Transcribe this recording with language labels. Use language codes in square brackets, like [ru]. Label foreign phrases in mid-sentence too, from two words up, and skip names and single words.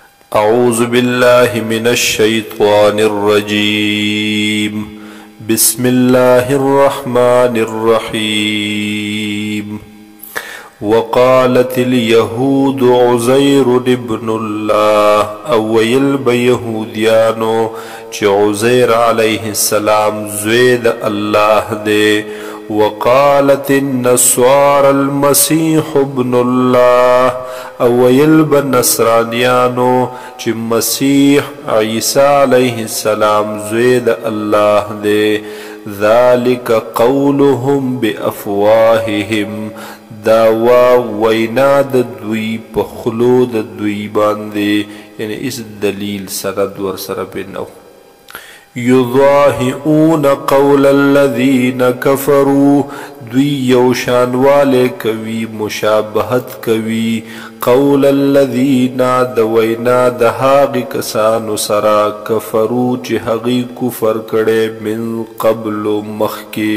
[ar] أعوذ بالله من الشيطان الرجيم. بسم الله الرحمن الرحيم. وقالت اليهود عزير ابن الله، [ps] او ویل به یهودیانو چې عزیر علیه السلام زوی د الله دی. [ar] وقالت النصارى المسيح ابن الله، [ps] او ویل به نصرانیانو چې مسیح عیسی علیه السلام زوی د الله دی. [ar] ذلك قولهم بافواههم، [ps] دا وینا د دوی په خلو د دوی باندې، یعنی اس دلیل سند ور سره بنو. [ar] یضاهئون قول الذین کفروا، [ps] دوی یو شانواله کوي، مشابهت کوي [ar] قول الذین، [ps] د وینا د هغې کسانو سره کفرو چې هغې کفر کړی [ar] من قبل [ps] مخکې.